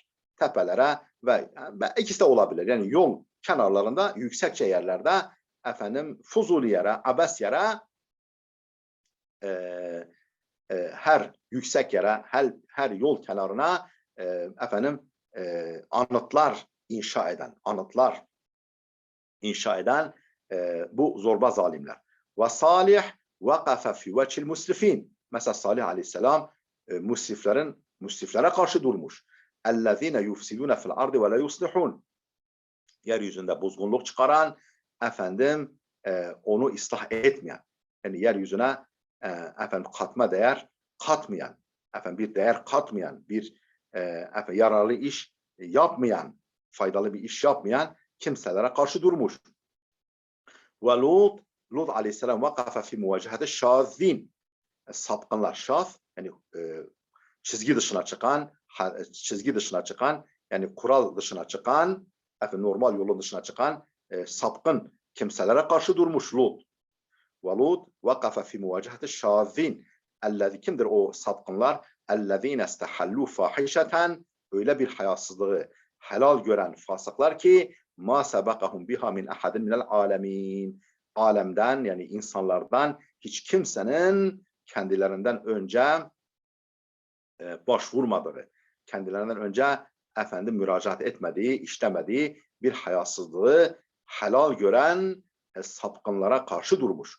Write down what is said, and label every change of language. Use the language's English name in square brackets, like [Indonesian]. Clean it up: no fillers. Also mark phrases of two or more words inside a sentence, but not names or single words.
[Turkish] Tepelere ve ikisi de olabilir. Yani yol kenarlarında, yüksekçe yerlerde efendim fuzuli yere, abes yere her yüksek yere, her yol kenarına efendim anıtlar inşa eden bu zorba zalimler. [Arabic] وصالح وقف في وجه المسرفين. [Turkish] Mesela Salih aleyhisselam musriflere karşı durmuş. [Arabic] اَلَّذ۪ينَ يُفْسِدُونَ فِي الْاَرْضِ وَلَا يُصْلِحُونَ. [Turkish] Yeryüzünde bozgunluk çıkaran, efendim onu ıslah etmeyen, yani yeryüzüne efendim katma değer katmayan, efendim bir değer katmayan, bir yararlı iş yapmayan, faydalı bir iş yapmayan kimselere karşı durmuş. [Arabic] ولوط عليه السلام وقف في مواجهة الشاذين. [Turkish] Sapkınlar, şaz yani çizgi dışına çıkan yani kural dışına çıkan, normal yolun dışına çıkan sapkın kimselere karşı durmuş Lut. [Arabic] ولوط وقف في مواجهة الشاذين. [Turkish] Kimdir o sapkınlar? [Arabic] اَلَّذ۪ينَ اسْتَحَلُّوا فَاحِشَةً. [Turkish] Öyle bir hayasızlığı helal gören fasıklar ki [Arabic] مَا سَبَقَهُمْ بِهَا مِنْ أَحَدٍ مِنَ الْعَالَمِينَ. [Turkish] Alemden yani insanlardan hiç kimsenin kendilerinden önce başvurmadığı, kendilerinden önce efendim müracaat etmediği, işlemediği bir hayasızlığı helal gören sapkınlara karşı durmuş.